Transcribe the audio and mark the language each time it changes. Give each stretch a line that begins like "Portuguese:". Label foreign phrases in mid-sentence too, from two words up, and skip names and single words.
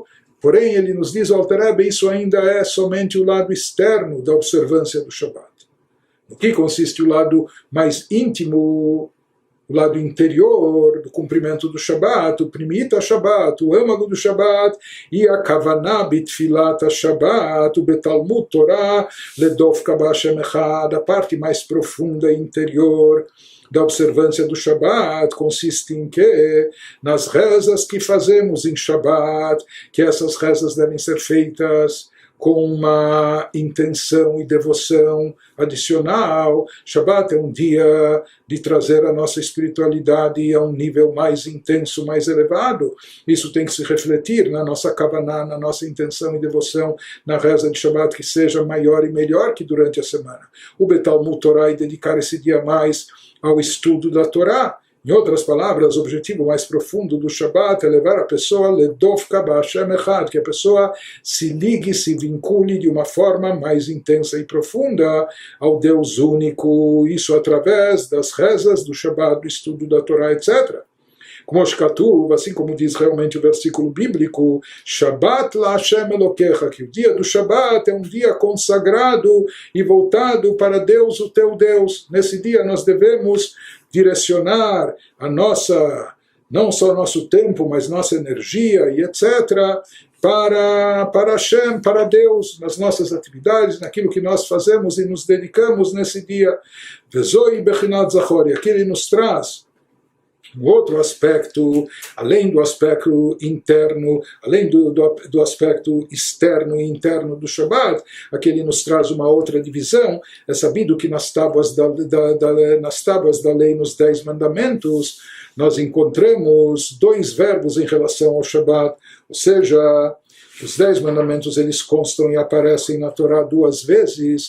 Portuguese: Porém, ele nos diz, Alter Rebbe, isso ainda é somente o lado externo da observância do Shabat. No que consiste o lado mais íntimo, o lado interior do cumprimento do Shabat, o
Hebrew: פנימית שבת,
Portuguese: o âmago do Shabat, e a
Hebrew: כוונה בתפילת שבת,
Portuguese: o
Hebrew: בתלמוד תורה לדבקה בה' אחד,
Portuguese: a parte mais profunda e interior da observância do Shabat consiste em que? Nas rezas que fazemos em Shabat, que essas rezas devem ser feitas com uma intenção e devoção adicional. Shabbat é um dia de trazer a nossa espiritualidade a um nível mais intenso, mais elevado. Isso tem que se refletir na nossa kavaná, na nossa intenção e devoção na reza de Shabbat, que seja maior e melhor que durante a semana.
Hebrew: או בתלמוד תורה,
Portuguese: e dedicar esse dia mais ao estudo da Torá. Em outras palavras, o objetivo mais profundo do Shabat é levar a pessoa
Hebrew: לדבקה בה' אחד,
Portuguese: que a pessoa se ligue, se vincule de uma forma mais intensa e profunda ao Deus único, isso através das rezas do Shabat, do estudo da Torá, etc. Como Shkatuv, assim como diz realmente o versículo bíblico,
Hebrew: שבת לה' אלקיך,
Portuguese: que o dia do Shabbat é um dia consagrado e voltado para Deus, o teu Deus. Nesse dia nós devemos direcionar a nossa, não só nosso tempo, mas nossa energia e etc., para Hashem, para Deus, nas nossas atividades, naquilo que nós fazemos e nos dedicamos nesse dia.
Hebrew: וזו בחינת זכור,
Portuguese: e aqui ele nos traz um outro aspecto, além do aspecto interno, além do aspecto externo e interno do Shabbat, aqui ele nos traz uma outra divisão. É sabido que nas tábuas da lei, nos 10 mandamentos, nós encontramos 2 verbos em relação ao Shabbat, ou seja, os 10 mandamentos eles constam e aparecem na Torá 2 vezes.